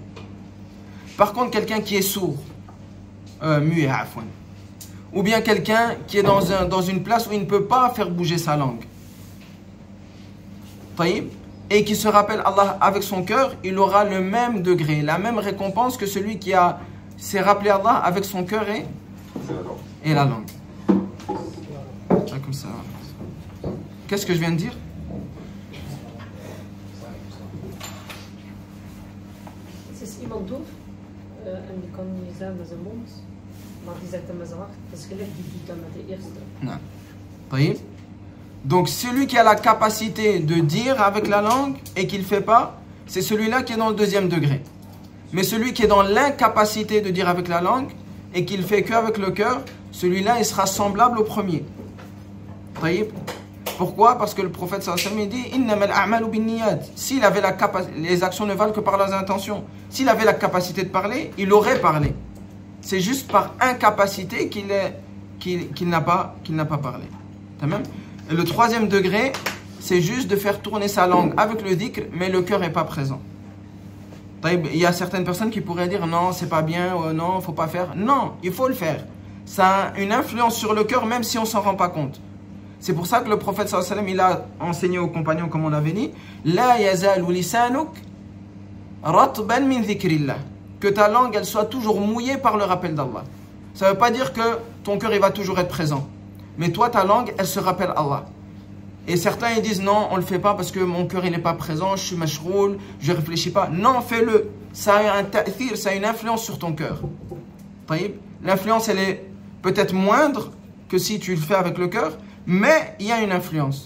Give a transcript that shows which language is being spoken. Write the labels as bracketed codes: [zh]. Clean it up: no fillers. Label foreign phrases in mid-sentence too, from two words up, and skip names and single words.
[fr] Par contre, quelqu'un qui est sourd, muet, afwan, ou bien quelqu'un qui est dans une place où il ne peut pas faire bouger sa langue, et qui se rappelle Allah avec son cœur, il aura le même degré, la même récompense que celui qui s'est rappelé Allah avec son cœur et la langue. Comme ça. Qu'est-ce que je viens de dire? [nl] Het is iemand doof en die kan niet zeggen met zijn mond, maar die zegt dat met zijn hart. Het is gelijk, die doet dat met de eerste. [fr] Non. طيب. Donc celui qui a la capacité de dire avec la langue et qui ne le fait pas, c'est celui-là qui est dans le deuxième degré. Mais celui qui est dans l'incapacité de dire avec la langue et qui ne le fait qu'avec le cœur, celui-là il sera semblable au premier. طيب. Pourquoi? Parce que le prophète [ar] صلى الله عليه وسلم [fr] dit [ar] إنما الأعمال بالنيات. [fr] S'il avait la capacité, les actions ne valent que par leurs intentions. S'il avait la capacité de parler, il aurait parlé. C'est juste par incapacité qu'il n'a pas parlé. Et le troisième degré, c'est juste de faire tourner sa langue avec le dhikr, mais le cœur n'est pas présent. Il y a certaines personnes qui pourraient dire non, c'est pas bien, non, faut pas faire. Non, il faut le faire. Ça a une influence sur le cœur, même si on s'en rend pas compte. C'est pour ça que le prophète [ar] صلى الله عليه وسلم, [fr] il a enseigné aux compagnons, comme on l'avait dit, [ar] لا يزال لسانك رطبا من ذكر الله. [fr] Que ta langue, elle soit toujours mouillée par le rappel d'Allah. Ça ne veut pas dire que ton cœur, il va toujours être présent. Mais toi, ta langue, elle se rappelle Allah. Et certains, ils disent, non, on ne le fait pas parce que mon cœur, il n'est pas présent, je suis mashroul, je ne réfléchis pas. Non, fais-le. Ça a un ta'thir, ça a une influence sur ton cœur. L'influence, elle est peut-être moindre que si tu le fais avec le cœur, mais il y a une influence.